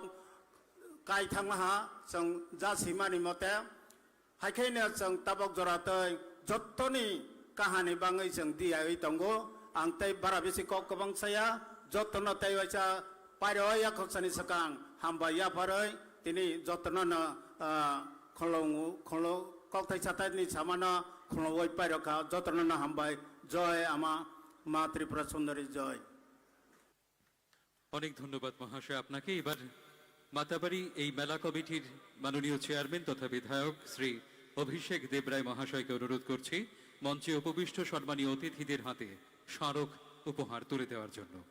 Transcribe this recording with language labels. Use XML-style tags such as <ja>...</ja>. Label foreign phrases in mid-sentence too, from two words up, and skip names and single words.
<trp>काय थांहा जों जासिमानि मते हाइखेनो जों ताबक जरातै जत्तनि काहानी बाङै जों दियायै दंगो आं तै बारा बेसि गोबां साया जत्तनो तै वाइसा पायरया खसानि सकां हामबाया फारै दिनै जत्तनो खलो कक्थाय सातानि सामाना खलवै पायरखा जत्तनो हामबाय जय आमा মা ত্রিপুরা সুন্দরী জয়।</trp> <bn>অনেক ধন্যবাদ মহাশয় আপনাকে। এবার মাতাবাড়ি এই মেলা কমিটির মাননীয় চেয়ারম্যান তথা বিধায়ক শ্রী অভিষেক দেবরায় মহাশয়কে অনুরোধ করছি মঞ্চে উপবিষ্ট সম্মানীয় অতিথিদের হাতে স্মারক উপহার তুলে দেওয়ার জন্য।</bn>